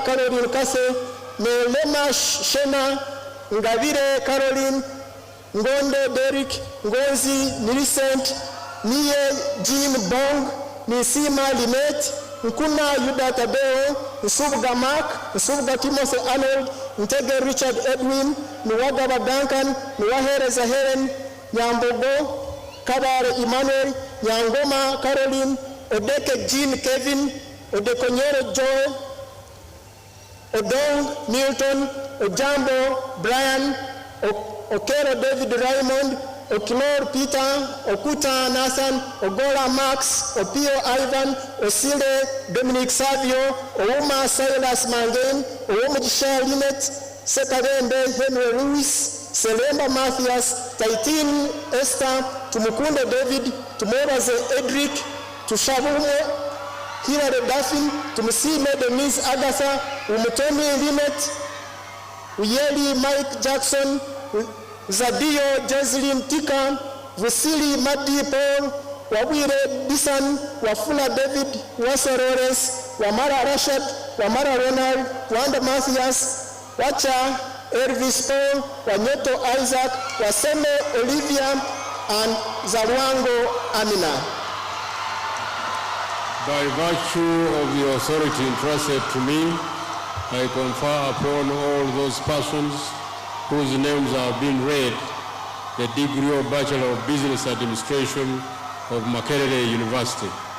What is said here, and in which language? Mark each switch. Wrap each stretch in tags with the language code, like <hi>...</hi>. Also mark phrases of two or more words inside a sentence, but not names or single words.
<en>Caroline Kase, Nelema Shena, Ngavire Caroline, Ngonde Derek, Ngozi Millicent, Niye Jean Bong, Nisima Linet, Nkuna Yuda Tadeo, Nsubga Mark, Nsubga Timothy Arnold, Ntege Richard Edwin, Nwagaba Duncan, Nwahere Zaheren, Nyambogo, Kabare Emmanuel, Nyangoma Caroline, Odeke Jean Kevin, Odekonyero Joe, Odong Milton, Ojambo Brian, Okero David Raymond, Okilor Peter, Okuta Nathan, Ogola Max, Opio Ivan, Osile Dominic Savio, Ouma Silas Mangain, Oumujisha Linet, Sekarembe Henry Lewis, Selemba Mathias, Taitin Esther, Tumukunde David, Tumoraze Edric, Tushavumo, Hilary Daffin, Tumusime Denise Agatha, Umutoni Linet, Uyeli Mike Jackson, Zadio Jocelyn Tika, Vasili Madi Paul, Wawire Bisan, Wafula David, Wasorores, Wamara Rashad, Wamara Ronald, Wanda Mathias, Wacha Elvis Paul, Wanyoto Isaac, Waseme Olivia, and Zarwango Amina. By virtue of the authority entrusted to me, I confer upon all those persons whose names have been read the degree of Bachelor of Business Administration of Makerere University.</en>